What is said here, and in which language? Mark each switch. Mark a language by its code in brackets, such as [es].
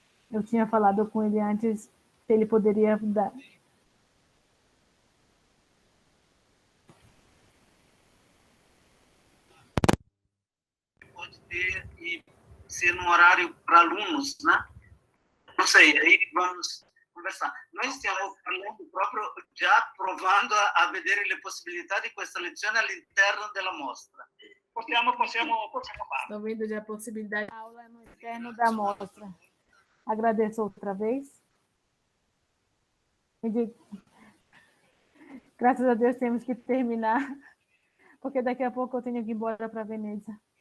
[pt] Eu tinha falado com ele antes se ele poderia dar. Pode ter e ser num horário para alunos, né? Não sei, aí vamos conversar. [it] Noi stiamo parlando proprio già provando a vedere le possibilità di questa lezione all'interno della mostra. Possiamo farlo. [pt] Estou vendo já a possibilidade de aula no interno da mostra. Agradeço outra vez. Graças a Deus temos que terminar, porque daqui a pouco eu tenho que ir embora para Veneza.